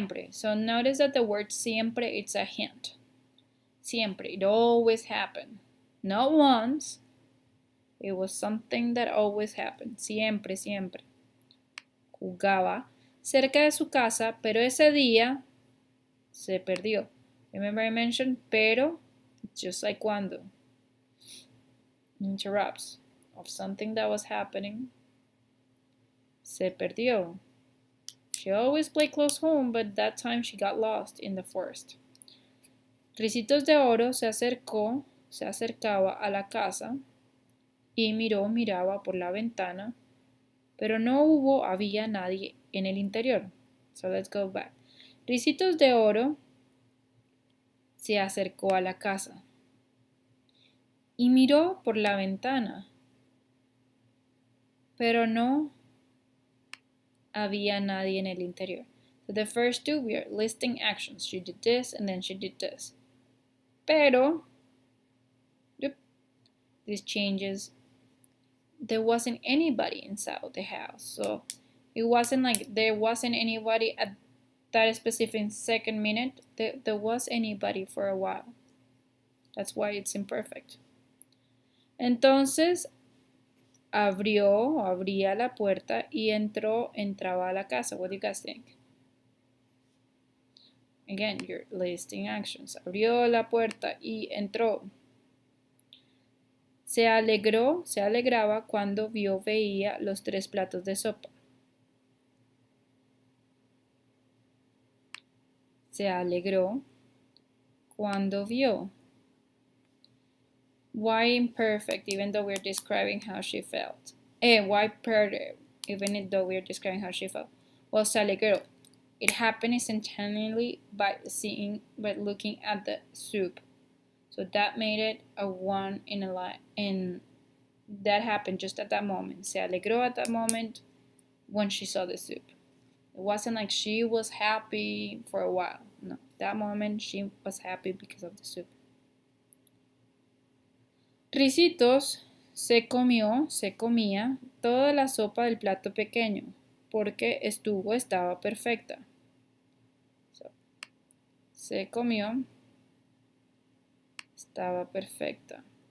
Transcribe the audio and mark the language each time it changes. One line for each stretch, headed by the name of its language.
English: So notice that the word siempre, it's a hint. Siempre. It always happened. Not once. It was something that always happened.
Spanish: Siempre. Jugaba cerca de su casa, pero ese día se perdió.
English: Remember I mentioned pero, just like cuando. Interrupts of something that was happening.
Spanish: Se perdió.
English: She always played close home, but that time she got lost in the forest.
Spanish: Ricitos de Oro se acercaba a la casa y miraba por la ventana, pero no había nadie en el interior.
English: So let's go back.
Spanish: Ricitos de Oro se acercó a la casa y miró por la ventana, pero no había nadie en el interior.
English: So the first two, we are listing actions. She did this and then she did this. Pero, this changes. There wasn't anybody inside the house. So it wasn't like there wasn't anybody at that specific second minute. There was anybody for a while. That's why it's imperfect.
Spanish: Entonces, abría la puerta y entraba a la casa.
English: What do you guys think? Again, you're listing actions.
Spanish: Abrió la puerta y entró. Se alegraba cuando veía los 3 platos de sopa. Se alegró cuando vio.
English: Why imperfect, even though we're describing how she felt? Why perfect, even though we're describing how she felt? Well,
Spanish: se alegró.
English: It happened instantaneously by looking at the soup. So that made it a 1 in a line, and that happened just at that moment.
Spanish: Se alegró
English: at that moment when she saw the soup. It wasn't like she was happy for a while. No, that moment she was happy because of the soup.
Spanish: Ricitos se comía toda la sopa del plato pequeño porque estaba perfecta. So, se comió, estaba perfecta.